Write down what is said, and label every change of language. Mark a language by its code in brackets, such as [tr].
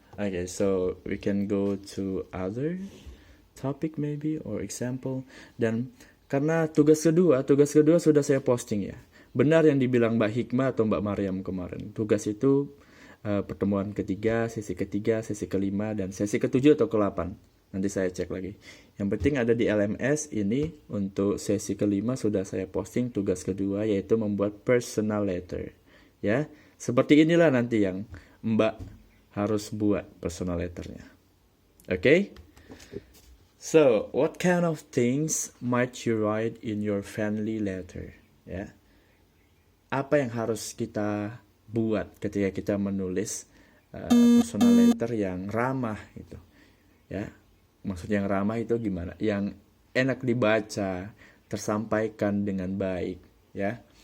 [en] Okay, so we can go to other topic maybe or example. [id] Dan karena tugas kedua sudah saya posting ya. Benar yang dibilang Mbak Hikmah atau Mbak Maryam kemarin. Tugas itu pertemuan ketiga, sesi ketiga, sesi kelima, dan sesi ketujuh atau ke-8. Nanti saya cek lagi. Yang penting ada di LMS ini. Untuk sesi kelima sudah saya posting tugas kedua, yaitu membuat personal letter. Ya, seperti inilah nanti yang Mbak harus buat personal letternya. [en] Okay? So, what kind of things might you write in your family letter? [id] Ya. Apa yang harus kita buat ketika kita menulis personal letter yang ramah itu? Ya. Maksudnya yang ramah itu gimana? Yang enak dibaca, tersampaikan dengan baik, ya.